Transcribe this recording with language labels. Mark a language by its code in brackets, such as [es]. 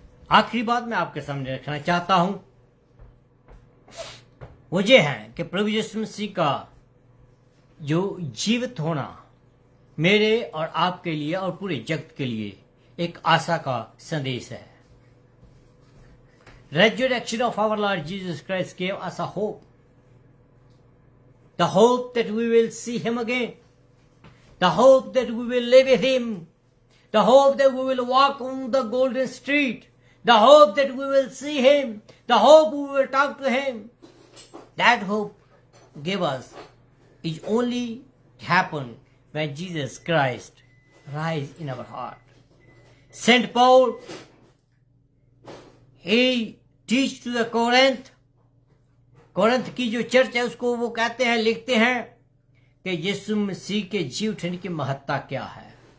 [hi] आखिरी बात मैं आपके सामने रखना चाहता हूं, वो ये है कि प्रभु यीशु मसीह का जो जीवित होना मेरे और आपके लिए और पूरे जगत के लिए एक आशा का संदेश है। [en] Resurrection of our Lord Jesus Christ gave us a hope. The hope that we will see Him again. The hope that we will live with Him. The hope that we will walk on the golden street. The hope that we will see Him. The hope we will talk to Him. That hope gave us is only happen when Jesus Christ rise in our heart. Saint Paul, he teach to the [hi] Corinth की जो church है उसको वो कहते हैं, लिखते हैं कि यीशु मसीह के जी उठने की महत्ता क्या है।